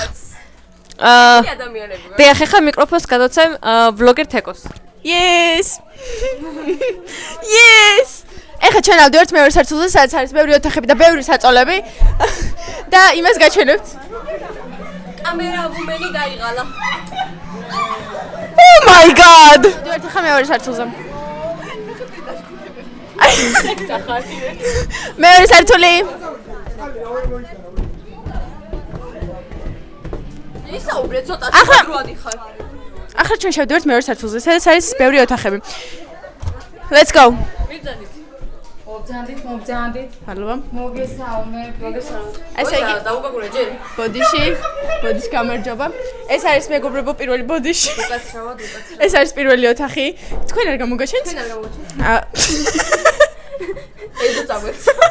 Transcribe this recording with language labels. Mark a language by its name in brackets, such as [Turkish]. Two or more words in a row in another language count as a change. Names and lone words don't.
[Georgian] ადამიანები დიახ ახლა მიკროფონს გადავცემ ვლოგერ თეკოს yes ეხლა ჩვენ ავდივართ მეორე სართულზე სადაც არის ბევრი ოთახები და ბევრი საწოლები და იმას გაჩვენებთ კამერა ვუმენი დაიღალა [English] oh my god [Georgian] ავდივართ ახლა მეორე სართულზე მეორე სართული ისაუბრე ცოტა დროადი ხარ ახლა ჩვენ შევდივართ მეორე სართულზე სადაც არის ბევრი ოთახები [English] let's go [Georgian] მოგძანდით მადლობა ესე იგი დაუგაგურე ჯერ ბოდიში გამარჯობა ეს არის მეგობრებო პირველი ბოდიში ეს არის პირველი ოთახი თქვენ არ გამოგაჩენთ ეზო წავეც